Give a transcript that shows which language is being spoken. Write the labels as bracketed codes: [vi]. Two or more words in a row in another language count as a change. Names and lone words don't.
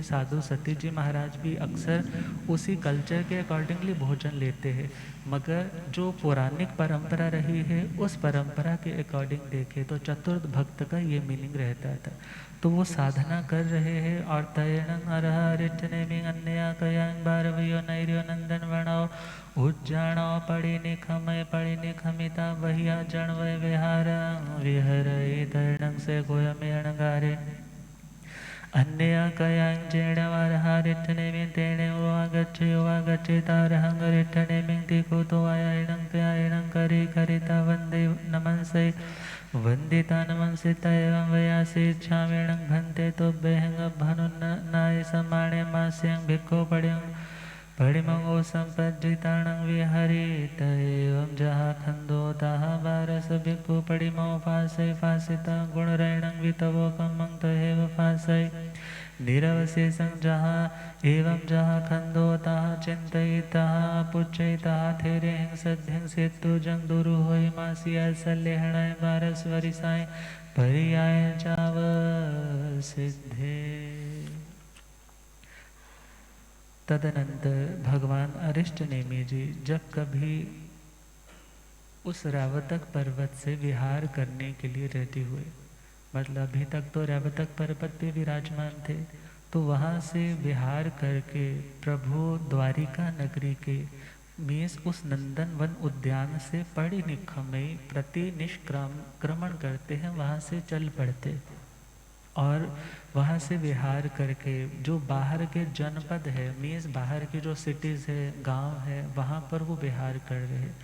[hi] साधु सती जी महाराज भी अक्सर उसी कल्चर के अकॉर्डिंगली भोजन लेते हैं। मगर जो पौराणिक परंपरा रही है उस परंपरा के अकॉर्डिंग देखें तो चतुर्थ भक्त का ये मीनिंग रहता था। तो वो साधना कर रहे हैं और [pka] तयणं अरहरिठने में अन्य कयांग बारवयो नैर्यो नंदन वर्णो उज्जाणो पड़ी निखमिता बहिया जण वै विहार विहर तयणं से गोयमे अणगारे अन्य कयांग जेण वारहारिठने में तेणे वागच्छे तारहंगरिठने में दिखो तो आयणं प्यायणं करे करिता वंदे नमंसे वंदिता नमंसिता एवं वयासे इच्छामेणं भन्ते तो बेहंग भनुन्नाय समाणे मास्यं भिक्खो पड़िमंगो संपज्जिताणं विहरित एवं जहा खंदोताः बारस भिक्खु पड़िमो फासे फासिता गुणरैणं वितवो कमं तहेव फासै निरवशेषं जहाँ एवं जहाँ खंदोताः चिंतयिताः पुच्छयिताः थेरे हिंसितु जंग दुरु होई मासिया सल्लेहणाय बारस वरिसाय पर्याय जाव सिद्धे। [hi] तदनंतर भगवान अरिष्टनेमि जी जब कभी उस रावतक पर्वत से विहार करने के लिए रेडी हुए, मतलब अभी तक तो रावतक पर्वत पे विराजमान थे, तो वहाँ से विहार करके प्रभु द्वारिका नगरी के मीन्स उस नंदन वन उद्यान से [pka] पड़ी निखमई [hi] प्रति निष्क्रमण करते हैं, वहाँ से चल पड़ते और वहाँ से विहार करके जो बाहर के जनपद है मीन्स बाहर की जो सिटीज़ है, गांव है, वहाँ पर वो विहार कर रहे हैं।